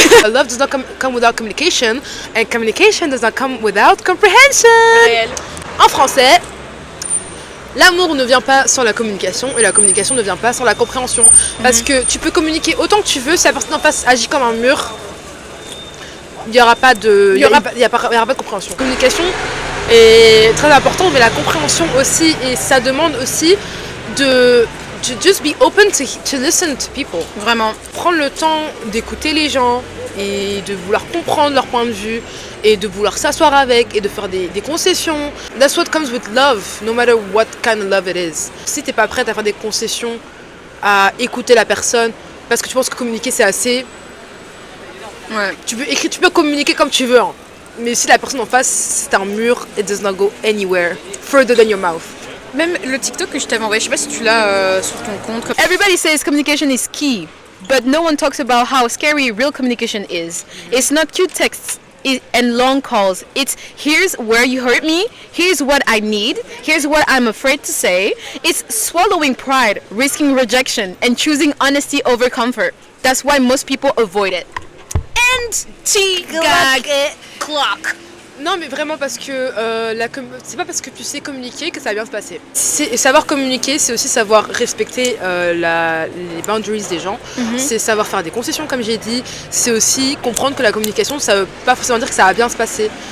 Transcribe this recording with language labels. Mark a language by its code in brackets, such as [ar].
[en] Love does not come without communication, and communication does not come without comprehension. [fr] Réel. En français, l'amour ne vient pas sans la communication, et la communication ne vient pas sans la compréhension. Parce que tu peux communiquer autant que tu veux, si la personne en face agit comme un mur, il n'y aura pas de compréhension. La communication est très importante, mais la compréhension aussi, et ça demande aussi de [en] just be open to listen to people. [fr] Vraiment. Prendre le temps d'écouter les gens et de vouloir comprendre leur point de vue et de vouloir s'asseoir avec et de faire des concessions. [en] That's what comes with love, no matter what kind of love it is. [fr] Si t'es pas prête à faire des concessions, à écouter la personne, parce que tu penses que communiquer c'est assez, Ouais. tu peux communiquer comme tu veux, hein. Mais si la personne en face c'est un mur, [en] it does not go anywhere further than your mouth. [fr] Même le TikTok que je t'avais envoyé, je sais pas si tu l'as sur ton compte. [en] Everybody says communication is key, but no one talks about how scary real communication is. It's not cute texts and long calls. It's here's where you hurt me, here's what I need, here's what I'm afraid to say. It's swallowing pride, risking rejection, and choosing honesty over comfort. That's why most people avoid it. And T-Gag clock. [fr] Non mais vraiment parce que c'est pas parce que tu sais communiquer que ça va bien se passer. Savoir communiquer, c'est aussi savoir respecter les boundaries des gens. C'est savoir faire des concessions comme j'ai dit. C'est aussi comprendre que la communication ça veut pas forcément dire que ça va bien se passer.